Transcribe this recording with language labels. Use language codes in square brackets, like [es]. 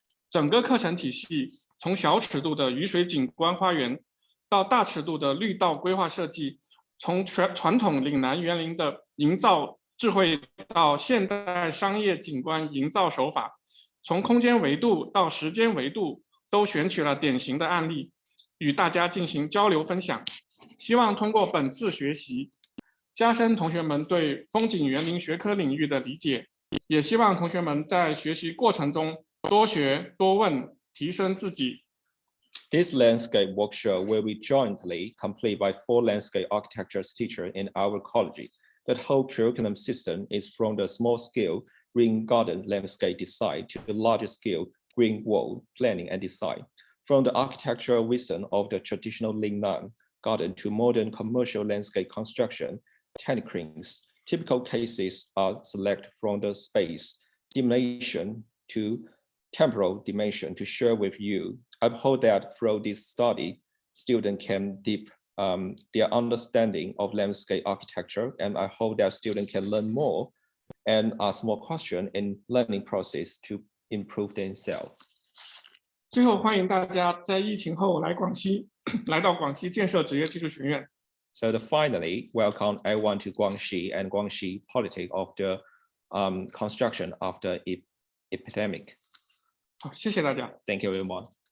[zh] 整个课程体系从小尺度的雨水景观花园到大尺度的绿道规划设计，从传统岭南园林的营造智慧到现代商业景观营造手法，从空间维度到时间维度都选取了典型的案例，与大家进行交流分享。希望通过本次学习，加深同学们对风景园林学科领域的理解，也希望同学们在学习过程中多学多问，提升自己。 [en] This landscape workshop will be jointly completed by 4 landscape architecture teachers in our college. The whole curriculum system is from the small-scale green garden landscape design to the larger-scale green wall planning and design. From the architectural wisdom of the traditional Lingnan garden to modern commercial landscape construction techniques, typical cases are selected from the space dimension to temporal dimension to share with you. I hope that through this study, students can deep their understanding of landscape architecture, and I hope that students can learn more and ask more questions in learning process to improve themselves. [zh] 最后，欢迎大家在疫情后来到广西建设职业技术学院。 [en] So finally, welcome everyone to Guangxi and Guangxi Politic of the construction after epidemic. [zh] 好，谢谢大家。 [en] Thank you, everyone.